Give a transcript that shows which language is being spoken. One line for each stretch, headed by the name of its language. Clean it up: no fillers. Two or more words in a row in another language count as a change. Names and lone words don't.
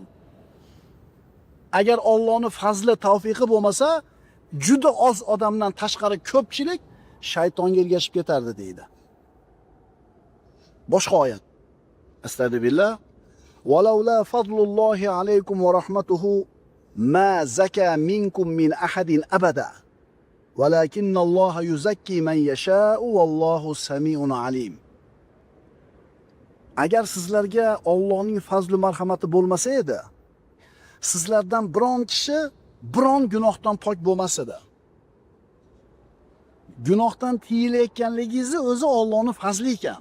Uzbek: Agar Allohning fazli, tavfiqi bo'lmasa, juda oz odamdan tashqari ko'pchilik shaytonga ergashib ketardi deydi. Boshqa oyat. Astagfirullah.
Arabic: ولولا فضل الله عليكم ورحمته ما زكى منكم من أحد أبدا ولكن الله يزكي من يشاء والله سميع عليم.
Uzbek: Agar sizlarga Allohning fazli marhamati bo'lmasa edi, sizlardan biron kishi biron gunohdan pok bo'lmas edi. Gunohdan tiyilayotganligingizni o'zi Allohning fazli ekan.